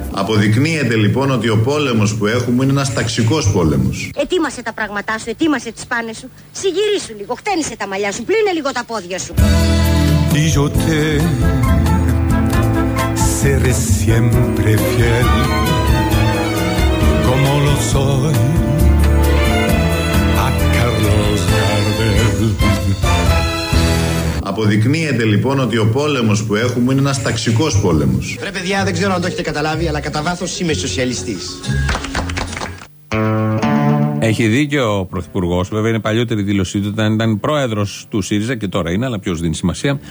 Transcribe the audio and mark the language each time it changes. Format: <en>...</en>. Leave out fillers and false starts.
<el>Αποδεικνύεται λοιπόν ότι ο πόλεμος που έχουμε είναι ένας ταξικός πόλεμος. Ετοίμασε τα πράγματά σου, ετοίμασε τις πάνες σου. Συγυρίσου λίγο, χτένισε τα μαλλιά σου, πλύνε λίγο τα πόδια σου.</el> <es>Dijoté, seré siempre fiel, como lo soy a Carlos Gardel.</es> <el>Αποδεικνύεται λοιπόν ότι ο πόλεμος που έχουμε είναι ένας ταξικός πόλεμος. Ρε παιδιά, δεν ξέρω αν το έχετε καταλάβει, αλλά κατά βάθος είμαι σοσιαλιστής. Έχει δίκιο ο Πρωθυπουργός. Βέβαια, είναι παλιότερη δήλωσή του. Όταν ήταν πρόεδρος του ΣΥΡΙΖΑ και τώρα είναι, αλλά ποιος δίνει σημασία.</el>